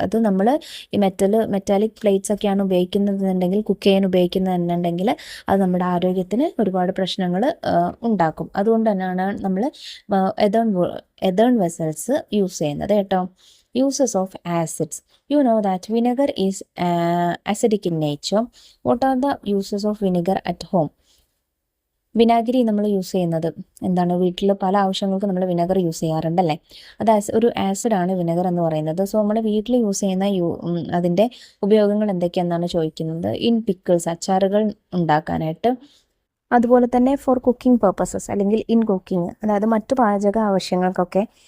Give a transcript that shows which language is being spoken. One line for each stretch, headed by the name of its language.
Malayalam: അത് നമ്മൾ ഈ മെറ്റാലിക് പ്ലേറ്റ്സ് ഒക്കെയാണ് ഉപയോഗിക്കുന്നതെന്നുണ്ടെങ്കിൽ, കുക്ക് ചെയ്യാൻ ഉപയോഗിക്കുന്നതെന്നുണ്ടെങ്കിൽ അത് നമ്മുടെ ആരോഗ്യത്തിന് ഒരുപാട് പ്രശ്നങ്ങൾ ഉണ്ടാക്കും. അതുകൊണ്ട് തന്നെയാണ് നമ്മൾ എതേൺ വെസൽസ് യൂസ് ചെയ്യുന്നത് കേട്ടോ.
English: Uses of acids. You know that vinegar is acidic in nature. What are the uses of vinegar at home?
Malayalam: വിനാഗിരി നമ്മൾ യൂസ് ചെയ്യുന്നത് എന്താണ്, വീട്ടിൽ പല ആവശ്യങ്ങൾക്ക് നമ്മൾ വിനെഗർ യൂസ് ചെയ്യാറുണ്ടല്ലേ. അത് ഒരു ആസിഡാണ് വിനെഗർ എന്ന് പറയുന്നത്. സോ നമ്മൾ വീട്ടിൽ യൂസ് ചെയ്യുന്ന അതിൻ്റെ ഉപയോഗങ്ങൾ എന്തൊക്കെയാണെന്നാണ് ചോദിക്കുന്നത്.
English: in pickles,
Malayalam: അച്ചാറുകൾ ഉണ്ടാക്കാനായിട്ട്. അതുപോലെ തന്നെ
English: for cooking purposes
Malayalam: അല്ലെങ്കിൽ
English: in cooking,
Malayalam: അതായത് മറ്റു പാചക ആവശ്യങ്ങൾക്കൊക്കെ.